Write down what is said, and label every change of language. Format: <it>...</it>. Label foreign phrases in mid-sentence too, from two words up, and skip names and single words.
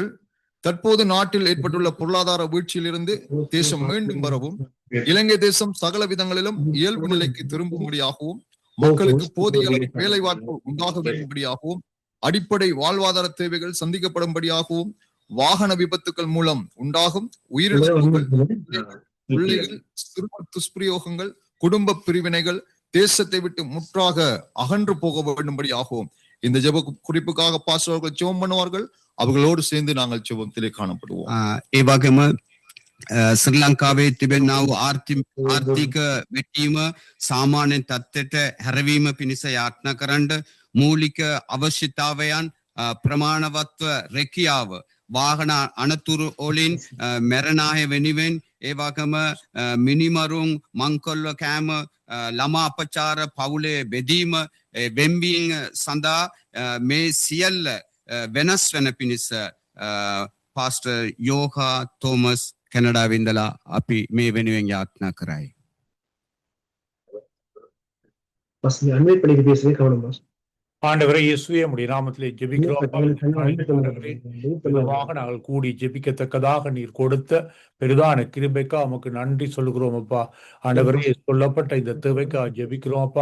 <ta>தற்போது நாட்டில் ஏற்பட்டுள்ள பொருளாதார வீழ்ச்சியிலிருந்து தேசம் மீண்டும் வரவும், இலங்கை தேசம் சகல விதங்களிலும் இயல்பு நிலைக்கு திரும்பும்படியாகவும், மக்களுக்கு போதிய அளவு வேலை வாய்ப்பு உண்டாக வேண்டும்படியாகவும், அடிப்படை வாழ்வாதார தேவைகள் சந்திக்கப்படும்படியாகவும், வாகன விபத்துக்கள் மூலம் உண்டாகும் உயிரிழப்புகள், பிள்ளைகள் சிறும துஷ்பிரயோகங்கள், குடும்ப பிரிவினைகள் தேசத்தை விட்டு முற்றாக அகன்று போக வேண்டும்படியாகவும் இந்த ஜெப குறிப்புக்காக பாஸ்டர்கள் ஜெபம் பண்ணுவார்கள். அவர்களோடு சேர்ந்து நாங்கள் ஜெபத்திலே காணப்படுவோம்.</ta> <si>ඒ වගේම ශ්‍රී ලංකාවේ තිබෙනා වූ ආර්ථික වැටීම සාමාන්‍ය තත්ත්වයට හැරවීම පිණිස යාඥා කරන්න මූලික අවශ්‍යතාවයන් ප්‍රමාණවත්ව රැකියාව, වාහන අනතුරු වලින් මැරෙන අය වෙනුවෙන්, ඒ වගේම මිනිමරුන් මංකොල්ල කෑම, ළමා අපචාර, පවුලේ බෙදීම, වෙම්බීම් සඳහා මේ සියල්ල වෙනස් වෙන පිණිස පාස්ටර් යෝහා තෝමස් කැනඩාවෙන් ඉඳලා අපි මේ වෙනුවෙන් යාඥා කරයි.</si> <ta>பாஸ்டர் அன்மீட் பண்ணி பேசுறீங்க, கவனம் பாஸ்டர். ஆண்டவரை இயேசுவே உம்முடைய நாமத்திலே ஜெபிக்கிறோம். நாங்கள் கூடி ஜெபிக்கத்தக்கதாக நீர் கொடுத்த பெரிதான கிருபைக்கா உமக்கு நன்றி சொல்லுகிறோம் அப்பா. ஆண்டவரே, சொல்லப்பட்ட இந்த தேவைக்கா ஜெபிக்கிறோம் அப்பா.</ta>